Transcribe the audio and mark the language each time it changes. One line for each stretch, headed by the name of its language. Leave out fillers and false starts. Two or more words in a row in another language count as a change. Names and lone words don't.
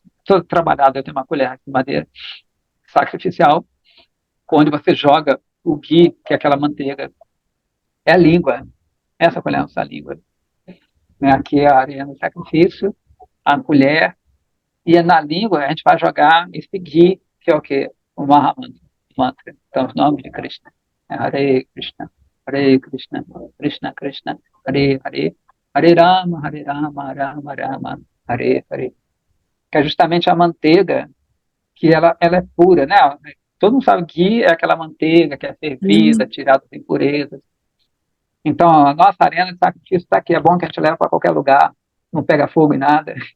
Portuguese: Todo trabalhado, eu tenho uma colher de madeira sacrificial, onde você joga o ghee, que é aquela manteiga. É a língua. Essa colher é a nossa língua. Né? Aqui é a arena do sacrifício, a colher, e na língua a gente vai jogar esse ghee, que é o quê? O Mahamantra. Mantra. Então, os nomes de Krishna.
Sanskrit: हरे कृष्ण, हरे कृष्ण, कृष्ण कृष्ण, हरे हरे, हरे राम, राम राम, हरे हरे.
Portuguese: Que é justamente a manteiga, que ela é pura, né? Todo mundo sabe que ghee é aquela manteiga que é fervida, tirada das impurezas. Então, a nossa arena de sacrifício está aqui. É bom que a gente leva para qualquer lugar, não pega fogo em nada.